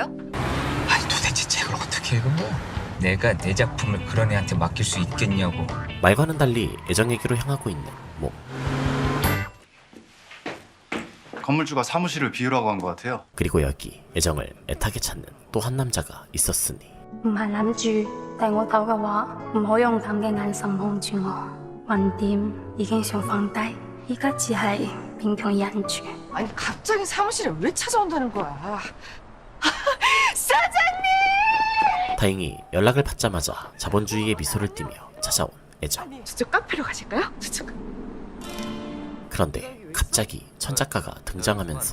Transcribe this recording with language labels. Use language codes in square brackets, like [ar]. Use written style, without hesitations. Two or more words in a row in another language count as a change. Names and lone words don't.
[ko] 아니 도대체 책을 어떻게 읽은 거야? 내가 내 작품을 그런 애한테 맡길 수 있겠냐고. 말과는 달리 애정에게로 향하고 있는 몸. 건물주가 사무실을 비우라고 한 것 같아요. 그리고 여기 애정을 애타게 찾는 또 한 남자가 있었으니 [yue] 唔係諗住遞我頭嘅話，唔好用咁嘅眼神望住我。橫掂已經想放低，依家只係勉強忍住。 [ko] 아니 갑자기 사무실에 왜 찾아온다는 거야? 다행히 연락을 받자마자 자본주의의 미소를 띠며 찾아온 애정. 저쪽 카페로 가실까요? 저쪽. 그런데 갑자기 천 작가가 등장하면서